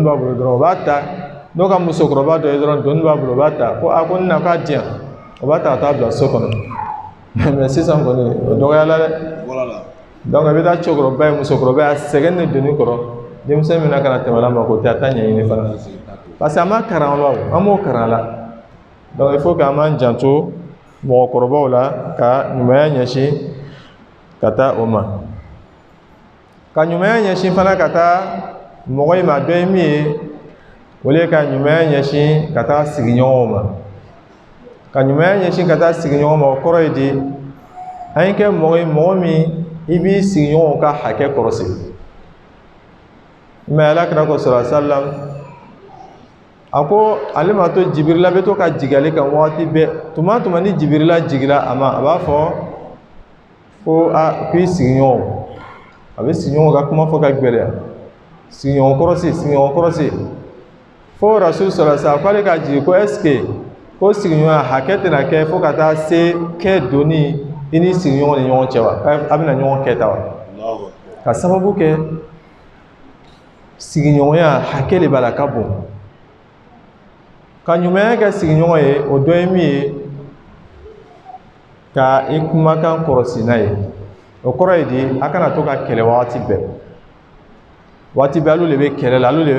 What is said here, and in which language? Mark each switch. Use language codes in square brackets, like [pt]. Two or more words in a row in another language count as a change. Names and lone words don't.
[bm] b'a bolo dɔrɔn o b'a ta n'o ka musokɔrɔba dɔ ye dɔrɔn doni b'a bolo o b'a ta ko ko na k'a diyan o b'a ta ka taa bila so kɔnɔ mais sisan kɔni o dɔgɔyala dɛ donc i bɛ taa cɛkɔrɔba ye musokɔrɔba y'a sɛgɛn ni doni kɔrɔ denmisɛn min na ka na tɛmɛ a ma k'o tɛ a ta ɲɛɲini fana [fr] parce que [bm] an ma karan la an m'o karan la donc [fr] il faut que [bm] an m'an janto mɔgɔkɔrɔbaw la ka ɲumanya ɲɛsin ka taa o ma ka ɲumanya ɲɛsin fana ka taa mɔgɔ in ma dɔ ye min ye o le ka ɲumanya ɲɛsin ka taa sigiɲɔgɔnw ma ka ɲumanya ɲɛsin ka taa sigiɲɔgɔn ma o kɔrɔ ye di an ye kɛ mɔgɔ ye mɔgɔ min i b'i sigiɲɔgɔnw ka hakɛ kɔrɔsi mais alakira ko [ar] sallallahu alaihi wasallam [bm] a ko ale ma to Jibirila bɛ to ka jigin ale kan waati bɛɛ tuma o tuma ni Jibirila jigira a ma a b'a fɔ ko k'i sigiɲɔgɔnw a bɛ sigiɲɔgɔnw ka kuma fɔ ka gɛlɛya sigiɲɔgɔn kɔrɔsi fo Rasul [ar] sallallahu alaihi wasallam [bm] k'ale ka jigin ko [fr] est-ce que [bm] ko sigiɲɔgɔnya hakɛ tɛna kɛ fo ka taa se kɛ doni i ni sigiɲɔgɔn ni ɲɔgɔn cɛ wa a bɛna ɲɔgɔn kɛta wa ka sababu kɛ sigiɲɔgɔnya hakɛ de b'a la ka bon ka ɲumanya kɛ sigiɲɔgɔn ye o dɔ ye min ye ka i kumakan kɔrɔsi n'a ye o kɔrɔ ye di a kana to ka kɛlɛ waati bɛɛ olu de bɛ kɛlɛ la olu de bɛ